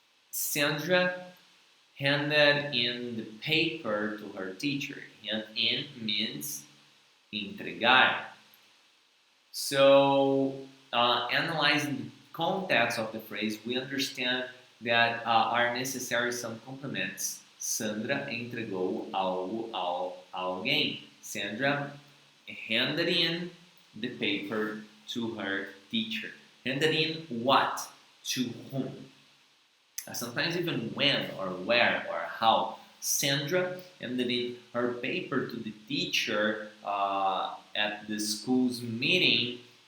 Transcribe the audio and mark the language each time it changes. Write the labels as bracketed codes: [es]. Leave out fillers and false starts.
[en] Sandra handed in the paper to her teacher. Hand in means entregar. So, analyzing the context of the phrase, we understand that are necessary some complements. [pt] Sandra entregou algo a alguém. [en] Sandra handed in the paper to her teacher. Handed in what? To whom? Sometimes even when or where or how. Sandra handed in her paper to the teacher at the school's meeting.